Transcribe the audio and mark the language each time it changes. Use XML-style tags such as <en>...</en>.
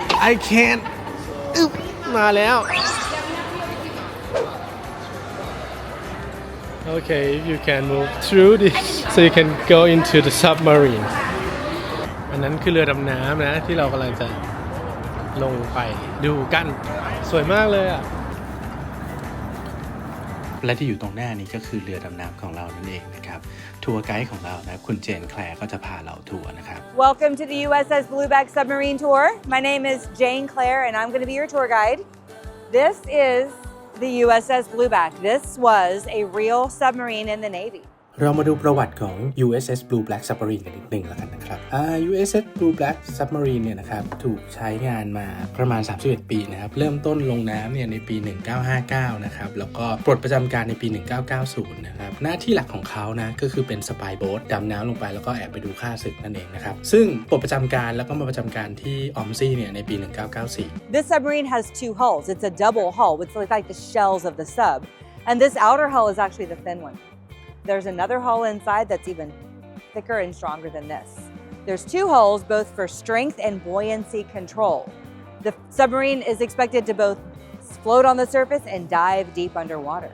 <en>I can</en> <th>มาแล้ว</th> <en>Okay, you can move through this so you can go into the submarine</en> <th>อันนั้นคือเรือดำน้ำนะที่เรากำลังจะลงไปดูกันสวยมากเลยอ่ะและที่อยู่ตรงหน้านี้ก็คือเรือดำน้ำของเรานั่นเองนะครับทัวร์ไกด์ของเรานะคุณเจนแคลร์ก็จะพาเราทัวร์นะครับ</th> <en>Welcome to the USS Blueback Submarine Tour. My name is Jane Claire, and I'm going to be your tour guide. This is the USS Blueback. This was a real submarine in the Navy.</en> <th>เรามาดูประวัติของ USS Blueback Submarine กันนิดนึงแล้วกันนะครับUSS Blueback Submarine เนี่ยนะครับถูกใช้งานมาประมาณ31ปีนะครับเริ่มต้นลงน้ำเนี่ยในปี 1959 นะครับแล้วก็ปลดประจำการในปี 1990 นะครับหน้าที่หลักของเขานะก็คือเป็นสปายโบ๊ทดำน้ำลงไปแล้วก็แอบไปดูค่าศึกนั่นเองนะครับซึ่งปลดประจำการแล้วก็มาประจำการที่ออมซี่เนี่ยในปี 1994</th> <en>This submarine has two hulls. It's a double hull, which looks like the shells of the sub. And this outer hull is actually the thin one.There's another hull inside that's even thicker and stronger than this. There's two hulls, both for strength and buoyancy control. The submarine is expected to both float on the surface and dive deep underwater.</en>